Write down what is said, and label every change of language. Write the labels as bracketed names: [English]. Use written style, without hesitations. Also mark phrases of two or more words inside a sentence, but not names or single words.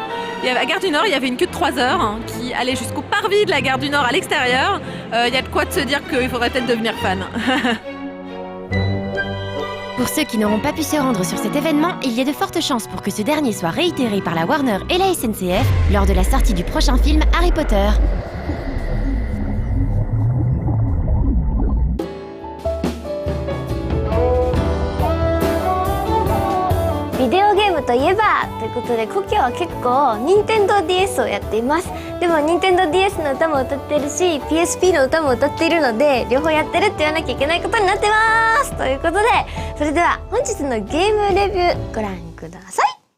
[French] Et à la gare du Nord, il y avait une queue de 3 heures qui allait jusqu'au parvis de la gare du Nord à l'extérieur. Il y a de quoi de se dire qu'il faudrait peut-être devenir fan. Pour ceux qui n'auront pas pu se rendre sur cet événement, il y a de fortes chances pour que ce dernier soit réitéré par la Warner et la SNCF lors de la sortie du prochain film Harry Potter. [Japanese] ビデオゲームといえばということで、コキは結構任天堂 DS をやっています。でも任天堂 DS の歌も歌ってるし PSP の歌も歌っているので、両方やってるって言わなきゃいけないことになってますということで、それでは本日のゲームレビューご覧ください。